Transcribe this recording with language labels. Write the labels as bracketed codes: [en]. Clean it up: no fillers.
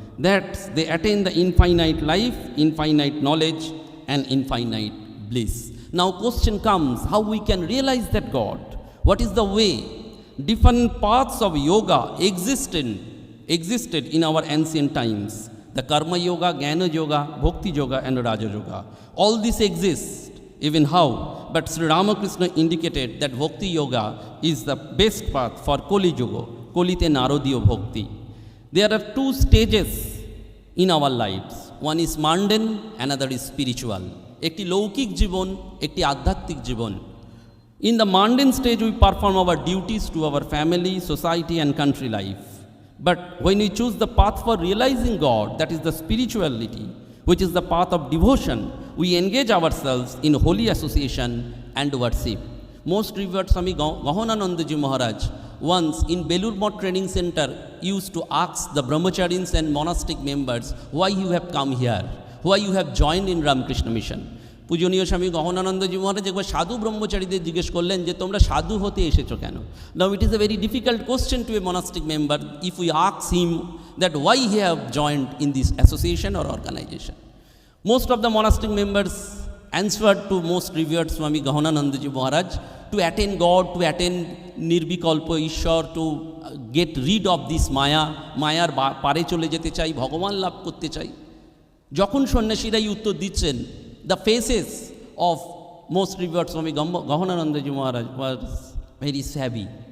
[en] That they attain the infinite life, infinite knowledge and infinite bliss. Now question comes, how we can realise that God? What is the way? Different paths of yoga existed in our ancient times. The Karma Yoga, Jnana Yoga, Bhakti Yoga and Raja Yoga. All this exists, even how? But Sri Ramakrishna indicated that Bhakti Yoga is the best path for Kali Yoga, [sa] Kolite Narodiyo Bhakti. [en] There are two stages in our lives. One is mundane, another is spiritual. [bn] একটি লৌকিক জীবন, একটি আধ্যাত্মিক জীবন। [en] In the mundane stage, we perform our duties to our family, society and country life. But when we choose the path for realizing God, that is the spirituality, which is the path of devotion, we engage ourselves in holy association and worship. Most revered Swami Gahananandaji Maharaj once in Belur Math Training Center used to ask the brahmacharis and monastic members, why you have come here? Why you have joined in Ramakrishna Mission? [bn] পূজনীয় স্বামী গহনানন্দজি মহারাজ একবার সাধু ব্রহ্মচারীদের জিজ্ঞেস করলেন যে তোমরা সাধু হতে এসেছো কেন? [en] Now it is a very difficult question to a monastic member if we ask him that why he have joined in this association or organization. Most of the monastic members answered to most revered Swami Gahananandaji Maharaj, to attend God, to attend নির্বিকল্প ঈশ্বর, to get rid of this মায়া, [bn] মায়ার পারে চলে যেতে চাই, ভগবান লাভ করতে চাই। যখন সন্ন্যাসীরা এই উত্তর দিচ্ছেন, [en] the faces of most revered Swami Gahananandaji Maharaj was very savvy.